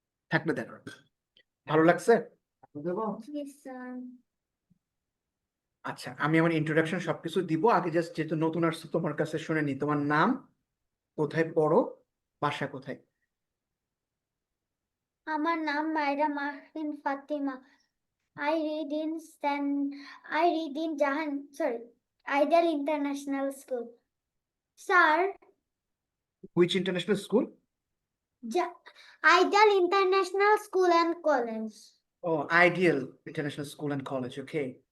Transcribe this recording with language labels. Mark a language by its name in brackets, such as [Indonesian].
[Bangla] থাকলে দেখো, ভালো লাগছে? জি স্যার। আচ্ছা, আমি আমার ইন্ট্রোডাকশন সবকিছু দিব। আগে জাস্ট যেহেতু নতুন আসছো তোমার কাছে শুনে নি, তোমার নাম, কোথায় পড়ো, বাসা কোথায়? আমার নাম মায়রা Mahrin Fatima. [English] I read in Stan I read in Ideal International School. [Bangla] Sir, [English] Which international school? Ideal International School and College. ও, ideal international school and college, okay.